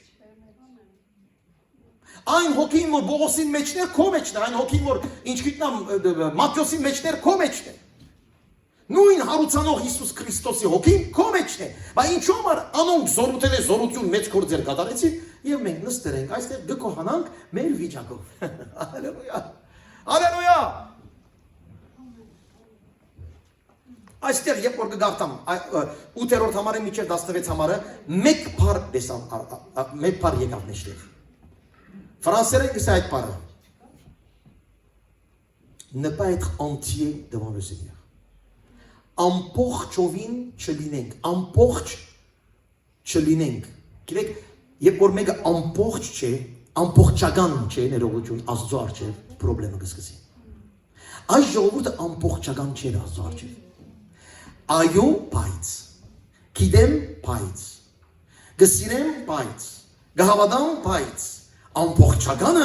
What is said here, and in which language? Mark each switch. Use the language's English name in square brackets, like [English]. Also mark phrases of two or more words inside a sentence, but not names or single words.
[Armenian] Այն հոգին որ Բողոսին մեջներ քո մեջն է, այն հոգին որ ինչ գիտնամ Մատթեոսին մեջներ քո մեջն է։ Նույն հարուցանող Հիսուս Քրիստոսի հոգին քո մեջն է։ Բայց ինչու՞ համար անոնք զորություն մեծ գործեր կատարեցի եւ մենք նստել ենք այստեղ գկոհանանք մեր վիճակով։ Հալելույա։ Հալելույա։ Այստեղ երբ որ կգարտամ 8-րդ համարը մինչև 16 համարը մեկ բառ տեսամ, մեկ բառ եկավ մեջտեղ։ Ֆրանսերեն գսա այդ բառը։ [French] Ne pas être entier devant le Seigneur. [Armenian] Ամբողջովին չլինենք, ամբողջ չլինենք։ Գիտեք, երբ որ մեկը ամբողջ չէ, ամբողջական չէ, ներողություն, Աստծո առջև խնդրեմը կսկսի։ Այս ժողովուրդը ամբողջական չէ Աստծո առջև։ Այո, բայց, գիտեմ, բայց, գսիրեմ, բայց, գհավատամ, բայց, ամբողջականը,